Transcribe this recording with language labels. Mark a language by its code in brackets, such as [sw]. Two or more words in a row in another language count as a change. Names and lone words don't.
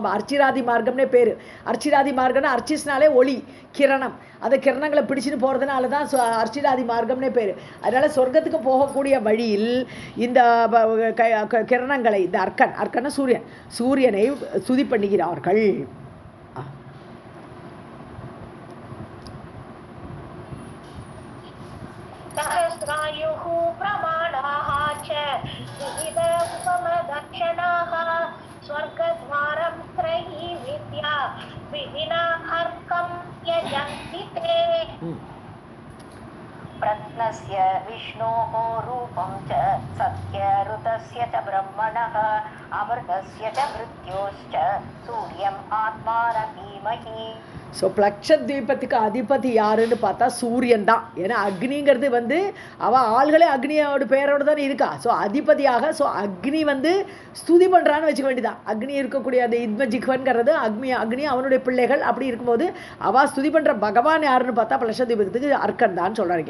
[ta] அர்ச்சிராதி மார்க்கம்னே பேர். அர்ச்சிராதி மார்க்கம்னா அர்ச்சிஸ்னாலே ஒளி கிரணம், அந்த கிரணங்களை பிடிச்சின்னு போகிறதுனால தான் அர்ச்சிராதி மார்க்கம்னே பேர். அதனால் சொர்க்கத்துக்கு போகக்கூடிய வழியில் இந்த கிரணங்களை, இந்த அர்க்கன் சூரியனை ஸ்துதி பண்ணுகிறார்கள். [sa] सहस्रायुः प्रमाणाः च विविध उपमदर्शनाः स्वर्गद्वारं त्रयी विद्या विधिना अर्कं यजन्ति ते. प्रत्नस्य विष्णोः रूपं च सत्यऋतस्य च ब्रह्मणः अमृतस्य च मृत्योश्च सूर्यम् आत्मानधीमहि. [ta] ஸோ பிளக்ஷத்வீபத்துக்கு அதிபதி யாருன்னு பார்த்தா சூரியன் தான். ஏன்னா அக்னிங்கிறது வந்து அவள் ஆள்களே அக்னியோட பேரோடு தானே இருக்கா. ஸோ அதிபதியாக, ஸோ அக்னி வந்து ஸ்துதி பண்ணுறான்னு வச்சுக்க வேண்டியதான். அக்னி இருக்கக்கூடிய அந்த இத்மஜிக்வன்கிறது அக்னி அவனுடைய பிள்ளைகள். அப்படி இருக்கும்போது அவள் ஸ்துதி பண்ணுற பகவான் யாருன்னு பார்த்தா பிளக்ஷத்வீபத்துக்கு அர்க்கன் தான் சொல்கிறாங்க.